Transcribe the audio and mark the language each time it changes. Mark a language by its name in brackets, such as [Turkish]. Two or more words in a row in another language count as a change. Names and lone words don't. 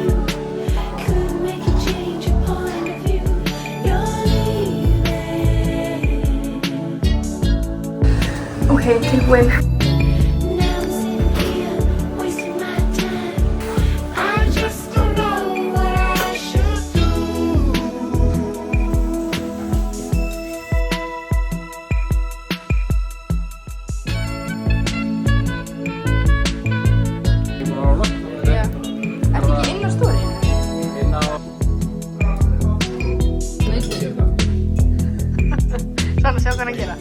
[English] Couldn't make you change your point of view. You're leaving. [Icelandic] Okay, tilbúin. [English] Now I'm sitting here, wasting my time. I just don't know what I should do. [Icelandic] Já. Ertu ekki inn á stóri? Svona, sjá hvað hann gera.